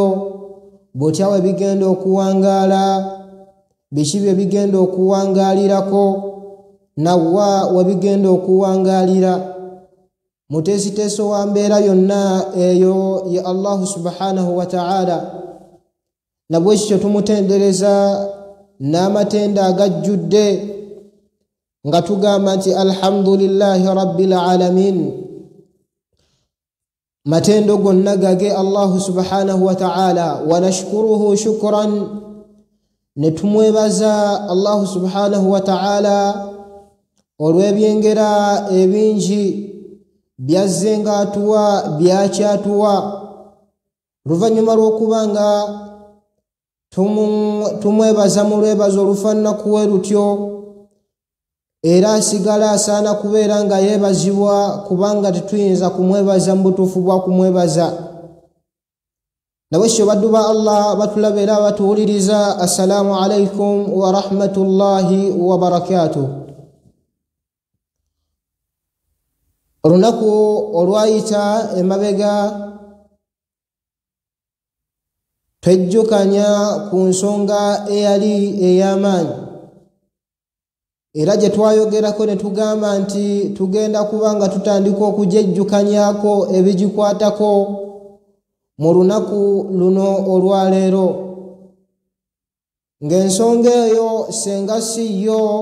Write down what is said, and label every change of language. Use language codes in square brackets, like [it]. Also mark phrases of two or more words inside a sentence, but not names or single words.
[lg] Bw'otya we bigenda okuwangaala, biki bye bigenda okuwangaalirako, nawa we bigenda okuwangaalira. Muteesiteeso wa mbeera yonna eyo ye [ar] الله سبحانه وتعالى, [lg] na bwe kityo tumutendereza n'amatenda agajjudde nga tugamba nti [ar] الحمد لله رب العالمين. [lg] Matendo gonna gage [ar] الله سبحانه وتعالى ونشكره شكرا, [lg] ne tumwebaza [ar] الله سبحانه وتعالى [lg] olw'ebyengera ebingi byazze nga atuwa, byakyatuwa, luvannyuma lw'okuba nga tumwebaza mu lwebazo olufaanana kuwe lutyo, era asigala asaana kubeera nga yeebazibwa, kubanga tetuyinza kumwebaza mu butuufu bwa kumwebaza. Nabwekityo baddu ba Allah batulaba era batuwuliriza, [ar] السلام عليكم ورحمة الله وبركاته. [lg] olunaku olwayita emabega twejjukanya ku nsonga eyali ey'amaanyi era gye twayogerako ne tugamba nti tugenda kuba nga tutandika okujejjukanyako ebigikwatako mu lunaku luno olwaleero ng'ensonga eyo senga si yo